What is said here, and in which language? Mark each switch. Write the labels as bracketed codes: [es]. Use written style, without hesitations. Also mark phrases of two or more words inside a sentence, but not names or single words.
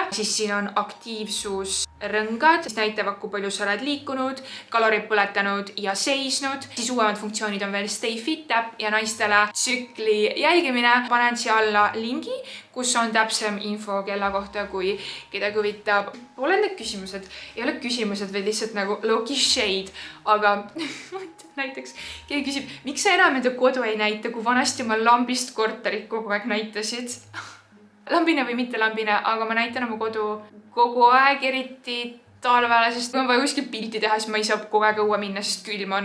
[et] Siis siin on aktiivsusrõngad, mis näitavad, kui palju sa oled liikunud, kalorid põletanud ja seisnud. Siis uuemad funktsioonid on veel Stay Fit App ja naistele tsükli jälgimine. Panen siia alla lingi, kus on täpsem info kella kohta, kui kedagi huvitab. Olen need küsimused, ei ole küsimused, vaid lihtsalt nagu [en] low-key shade, [et] aga näiteks keegi küsib, miks sa enam enda kodu ei näita, kui vanasti oma lambist korterit kogu aeg näitasid? Lambine või mitte lambine, aga ma näitan oma kodu kogu aeg, eriti talvele, sest kui on vaja kuskil pilti teha, siis ma ei saa kogu aeg õue minna, sest külm on.